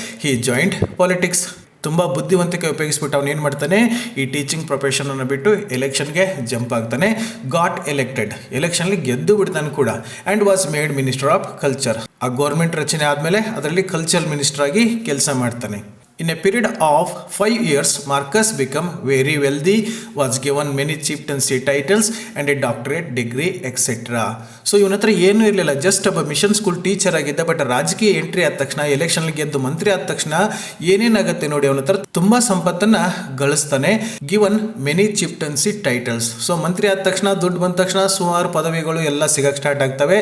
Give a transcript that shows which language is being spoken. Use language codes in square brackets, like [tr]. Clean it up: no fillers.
[en] He joined politics. [kn] ತುಂಬ ಬುದ್ಧಿವಂತಿಕೆ ಉಪಯೋಗಿಸ್ಬಿಟ್ಟು ಅವನು ಏನು ಮಾಡ್ತಾನೆ, ಈ ಟೀಚಿಂಗ್ ಪ್ರೊಫೆಷನನ್ನು ಬಿಟ್ಟು ಎಲೆಕ್ಷನ್ಗೆ ಜಂಪ್ ಆಗ್ತಾನೆ. [en] got elected, [kn] ಎಲೆಕ್ಷನ್ಲಿ ಗೆದ್ದು ಬಿಡ್ತಾನೆ ಕೂಡ. [en] And was made minister of culture. [kn] ಆ ಗೌರ್ಮೆಂಟ್ ರಚನೆ ಆದಮೇಲೆ ಅದರಲ್ಲಿ ಕಲ್ಚರಲ್ ಮಿನಿಸ್ಟರ್ ಆಗಿ ಕೆಲಸ ಮಾಡ್ತಾನೆ. [en] In a period of 5 years, Marcus became very wealthy, was given many chieftaincy titles and a doctorate degree, etc. [kn] So ಇವನ ಹತ್ರ ಏನೂ ಇರಲಿಲ್ಲ, ಜಸ್ಟ್ ಒಬ್ಬ ಮಿಷನ್ ಸ್ಕೂಲ್ ಟೀಚರ್ ಆಗಿದ್ದ. ಬಟ್ ರಾಜಕೀಯ ಎಂಟ್ರಿ ಆದ ತಕ್ಷಣ, ಎಲೆಕ್ಷನ್ಗೆ ಗೆದ್ದು ಮಂತ್ರಿ ಆದ ತಕ್ಷಣ ಏನೇನಾಗುತ್ತೆ ನೋಡಿ, ಅವನ ಹತ್ರ ತುಂಬ ಸಂಪತ್ತನ್ನು ಗಳಿಸ್ತಾನೆ. [en] Given many chieftaincy titles. [kn] ಸೊ ಮಂತ್ರಿ ಆದ ತಕ್ಷಣ, ದುಡ್ಡು ಬಂದ ತಕ್ಷಣ ಸುಮಾರು ಪದವಿಗಳು ಎಲ್ಲ ಸಿಗಕ್ಕೆ ಸ್ಟಾರ್ಟ್ ಆಗ್ತವೆ.